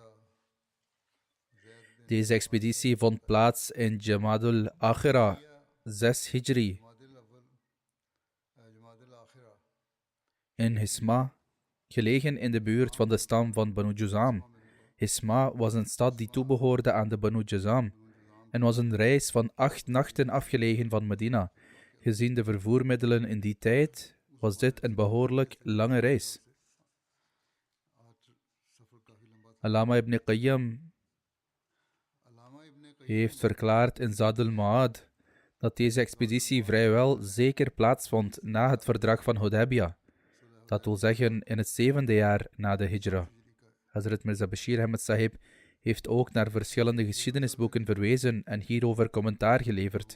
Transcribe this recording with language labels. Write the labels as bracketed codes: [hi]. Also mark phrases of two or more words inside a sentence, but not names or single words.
[nl] Deze expeditie vond plaats in Jamadul Akhira, 6 Hijri, in Hisma, gelegen in de buurt van de stam van Banu Juzam. Hisma was een stad die toebehoorde aan de Banu Juzam en was een reis van 8 nachten afgelegen van Medina. Gezien de vervoermiddelen in die tijd was dit een behoorlijk lange reis. Allama ibn Qayyim heeft verklaard in Zad al-Ma'ad dat deze expeditie vrijwel zeker plaatsvond na het verdrag van Hudaybiyah. Dat wil zeggen in het 7e jaar na de Hijra. Hazrat Mirza Bashir Ahmed Sahib heeft ook naar verschillende geschiedenisboeken verwezen en hierover commentaar geleverd.